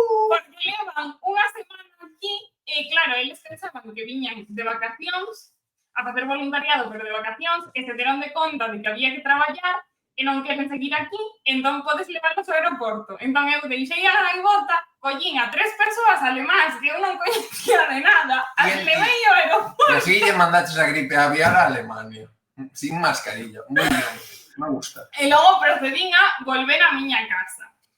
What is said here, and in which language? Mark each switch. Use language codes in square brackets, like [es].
[gl] porque levan unha semana aquí e claro, eles pensaban que viñan de vacacións a facer voluntariado, pero de vacacións, e se deron de conta de que había que traballar e non queren seguir aquí, entón podes levarlos ao aeroporto. Entón eu deixei a gaivota, collín a 3 persoas alemáns que eu non coñecía de nada, as levei ao aeroporto. E así lle mandaches a gripe aviar a Alemania. [es] Sin mascarilla. Muy bien. Me gusta. [gl] E logo procedín a volver á miña casa.